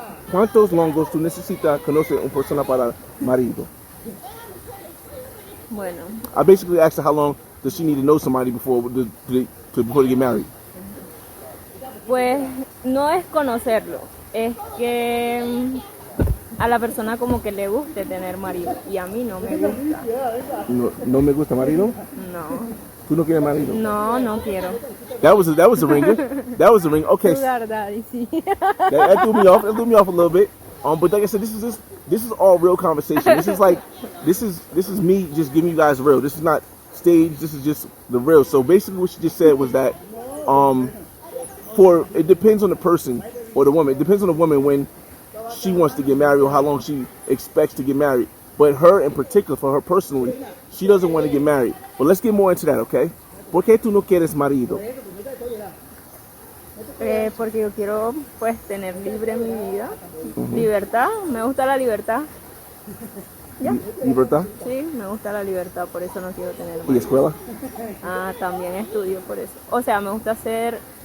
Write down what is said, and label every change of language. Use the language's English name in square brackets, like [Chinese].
[Spanish] ¿Cuántos longos tú necesitas conocer una persona para marido? Bueno. [English] I basically asked her how long does she need to know somebody before they get married. [Spanish] Pues no es conocerlo, es que a la persona como que le guste tener marido y a mí no me gusta. No me gusta marido? No. ¿Tú no quieres marido? No, no quiero. [English] That was a ringer. That was a ring. Okay. Sugar daddy, sí. That threw me off. That threw me off a little bit. But like I said, this is all real conversation. This is me just giving you guys real. This is not staged. This is just the real. So basically, what she just said was that it depends on the person or the woman. It depends on the woman when she wants to get married or how long she expects to get married. But her in particular, for her personally, she doesn't want to get married. But let's get more into that, okay? [Spanish] ¿Por qué tú no quieres marido? Porque yo quiero pues tener libre mi vida, libertad, me gusta la libertad. ¿Ya? ¿Libertad? Sí, me gusta la libertad, por eso no quiero tener ¿Y escuela? También estudio por eso. O sea, me gusta ser